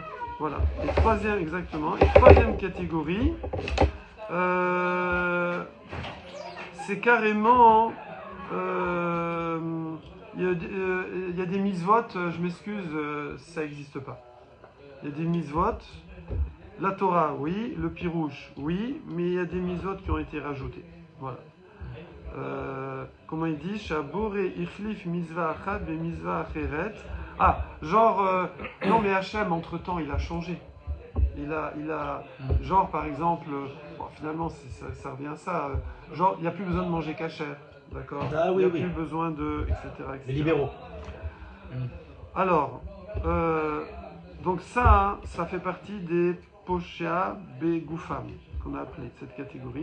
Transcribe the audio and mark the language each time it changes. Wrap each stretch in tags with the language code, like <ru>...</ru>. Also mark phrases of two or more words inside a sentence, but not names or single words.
<fr>Voilà, et troisième, exactement. Et troisième catégorie, c'est carrément, il y a des mitzvot, je m'excuse, ça n'existe pas. Il y a des mitzvot, la Torah, oui, le pirouche, oui, mais il y a des mitzvot qui ont été rajoutés. Voilà. Comment il dit?</fr> <he>שבורא יחליף מצוה אחד במצוה אחרת.</he> <fr>Ah, genre, non mais Hachem, entre-temps, il a changé. Il a genre, par exemple, bon, finalement, ça revient à ça. Genre, il n'y a plus besoin de manger cachère, d'accord? Ah oui, il n'y a oui. plus besoin de, etc. Les libéraux. Alors, donc ça fait partie des</fr> <he>פושעי בגופם,</he> <fr>qu'on a appelé cette catégorie.</fr>